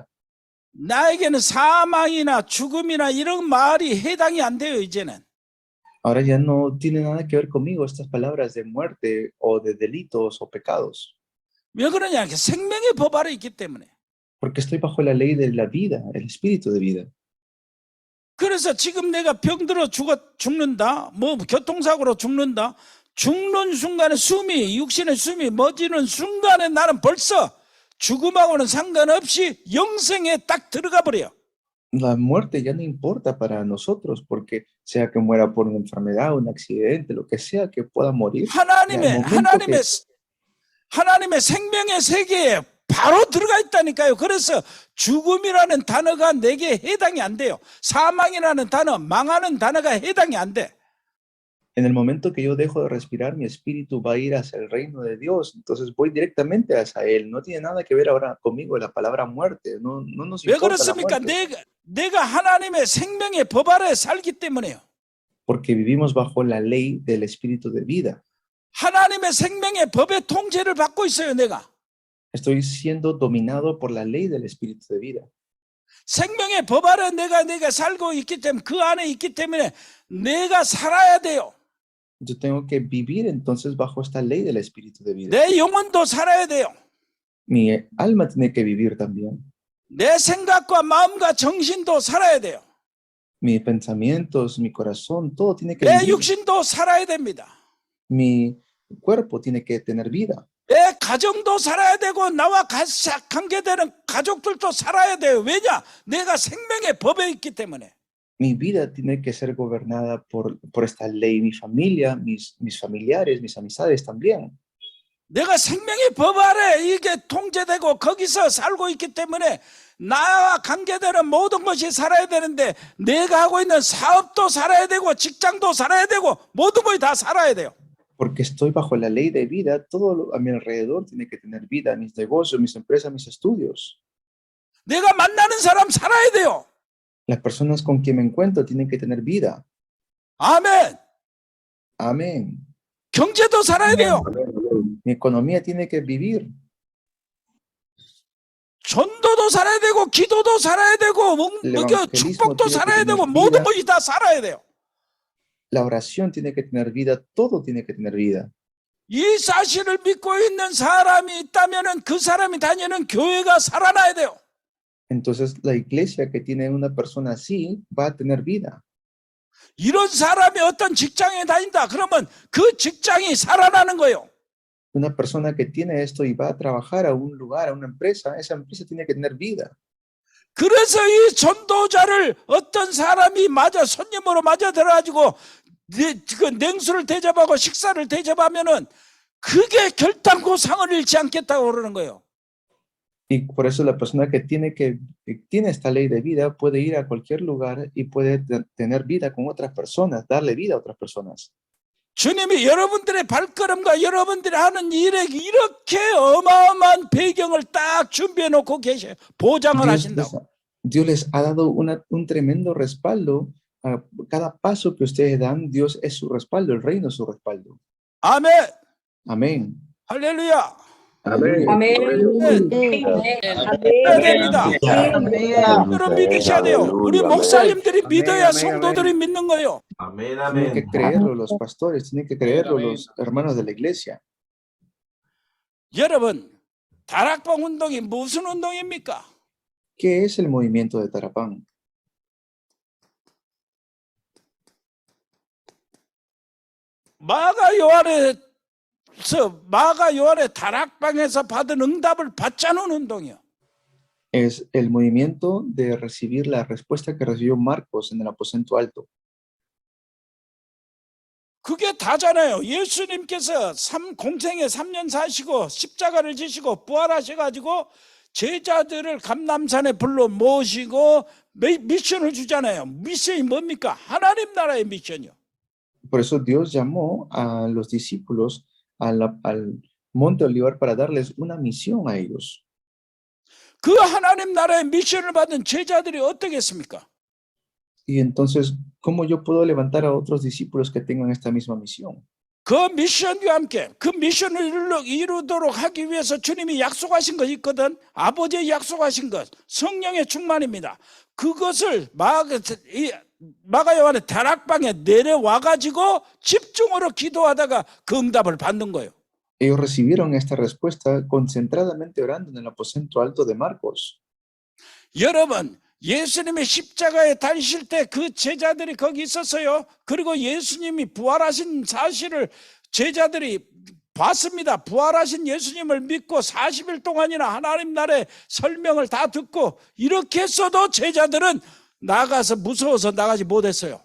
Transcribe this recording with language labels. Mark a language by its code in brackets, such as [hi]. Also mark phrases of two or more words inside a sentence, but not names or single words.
[ko] 나에게는 사망이나 죽음이나 이런 말이 해당이 안 돼요, 이제는. [es] Ahora ya no tiene nada que ver conmigo estas palabras de muerte o de delitos o pecados, [ko] 왜 그러냐? 생명의 법 아래 있기 때문에. [es] porque estoy bajo la ley de la vida, el espíritu de vida. [ko] 그래서 지금 내가 병들어 죽는다, 뭐 교통사고로 죽는다, 죽는 순간에 육신의 숨이 멎는 순간에 나는 벌써 죽음하고는 상관없이 영생에 딱 들어가 버려. [es] La muerte ya no importa para nosotros, porque sea que muera por una enfermedad, un accidente, lo que sea que pueda morir, [ko] 하나님의 생명의 세계에 바로 들어가 있다니까요. 그래서 죽음이라는 단어가 내게 해당이 안 돼요. 사망이라는 단어, 망하는 단어가 해당이 안 돼. [es] en el momento que yo dejo de respirar, mi espíritu va a ir hacia el reino de Dios, entonces voy directamente hacia Él. No tiene nada que ver ahora conmigo la palabra muerte, no nos [ko] 왜 [es] importa la [ko] 그렇습니까? [es] muerte, [ko] 내가 하나님의 생명의 법 아래 살기 때문에요. [es] porque vivimos bajo la ley del espíritu de vida. [ko] 하나님의 생명의 법의 통제를 받고 있어요, 내가. [es] Estoy siendo dominado por la ley del espíritu de vida. [ko] 생명의 법 아래 내가 살고 있기 때문에 그 안에 있기 때문에 내가 살아야 돼요. [es] Yo tengo que vivir entonces bajo esta ley del espíritu de vida. [ko] 내 영혼도 살아야 돼요. [es] Mi alma tiene que vivir también. [ko] 내 생각과 마음과 정신도 살아야 돼요. [es] Mis pensamientos, mi corazón, todo tiene que [ko] 내 [es] vivir. [ko] 육신도 살아야 됩니다. [es] Mi cuerpo tiene que tener vida. [ko] 내 가정도 살아야 되고 나와 관계되는 가족들도 살아야 돼요. 왜냐? 내가 생명의 법에 있기 때문에. [es] Mi vida tiene que ser gobernada por esta ley. Mi familia, mis familiares, mis amistades también. [ko] 내가 생명의 법 아래 이게 통제되고 거기서 살고 있기 때문에 나와 관계되는 모든 것이 살아야 되는데 내가 하고 있는 사업도 살아야 되고 직장도 살아야 되고 모든 것이 다 살아야 돼요. [es] Porque estoy bajo la ley de vida, todo a mi alrededor tiene que tener vida, mis negocios, mis empresas, mis estudios. [ko] 내가 만나는 사람 살아야 돼요. [es] Las personas con quien me encuentro tienen que tener vida. [ko] 아멘. [es] Amén. [ko] 경제도 살아야 돼요. [es] Mi economía tiene que vivir. [ko] 전도도 살아야 되고 기도도 살아야 되고 축복도 살아야 되고 모든 것이 다 살아야 돼요. [es] La oración tiene que tener vida, todo tiene que tener vida. [ko] 이 사실을 믿고 있는 사람이 있다면은 그 사람이 다니는 교회가 살아나야 돼요. [es] Entonces la iglesia que tiene una persona así va a tener vida. [ko] 이런 사람이 어떤 직장에 다닌다. 그러면 그 직장이 살아나는 거예요. [es] Una persona que tiene esto y va a trabajar a un lugar, a una empresa, esa empresa tiene que tener vida. [ko] 그래서 이 전도자를 어떤 사람이 손님으로 맞아 들어가지고 그 냉수를 대접하고 식사를 대접하면은 그게 결단코 상을 잃지 않겠다고 그러는 거예요. [es] Y por eso la persona que tiene esta ley de vida puede ir a cualquier lugar y puede tener vida con otras personas, darle vida a otras personas. [ko] 주님이 여러분들의 발걸음과 여러분들이 하는 일에 이렇게 어마어마한 배경을 딱 준비해 놓고 계셔요. 보장을 하신다고. [es] Dios les ha dado un tremendo respaldo. Cada paso que ustedes dan, Dios es su respaldo, el reino es su respaldo. [ko] 아멘. [es] Amén. [ko] 할렐루야. [es] Aleluya. [ko] 믿어야 됩니다. 여러분 믿으셔야 돼요. 우리 목사님들이 믿어야 성도들이 믿는 거예요. [es] Amén, Tienen que amén. creerlo los pastores, tienen que creerlo los hermanos de la iglesia. [ko] 여러분, 다락방 운동이 무슨 운동입니까? [es] ¿Qué es el movimiento de Tarapán? [ko] 마가 요한의 다락방에서 받은 응답을 받자는 운동이요. [es] Es el movimiento de recibir la respuesta que recibió Marcos en el aposento alto. [ko] 그게 다잖아요. 예수님께서 공생에 3년 사시고 십자가를 지시고 부활하셔가지고 제자들을 감람산에 불러 모시고 미션을 주잖아요. 미션이 뭡니까? 하나님 나라의 미션이요. [es] Por eso Dios llamó a los discípulos al Monte Olivar para darles una misión a ellos. [ko] 그 하나님 나라의 미션을 받은 제자들이 어떻겠습니까? [es] Y entonces, ¿cómo yo puedo levantar a otros discípulos que tengan esta misma misión? [ko] 그 미션과 함께 그 미션을 이루도록 하기 위해서 주님이 약속하신 것이 있거든. 아버지의 약속하신 것, 성령의 충만입니다. 그것을 마가 요한의 다락방에 내려와가지고 집중으로 기도하다가 그 응답을 받는 거예요. [es] Ellos recibieron esta respuesta concentradamente orando en el aposento alto de Marcos. [ko] 여러분, 예수님의 십자가에 달리실 때 그 제자들이 거기 있었어요. 그리고 예수님이 부활하신 사실을 제자들이 봤습니다. 부활하신 예수님을 믿고 40일 동안이나 하나님 나라의 설명을 다 듣고 이렇게 했어도 제자들은 나가서 무서워서 나가지 못했어요.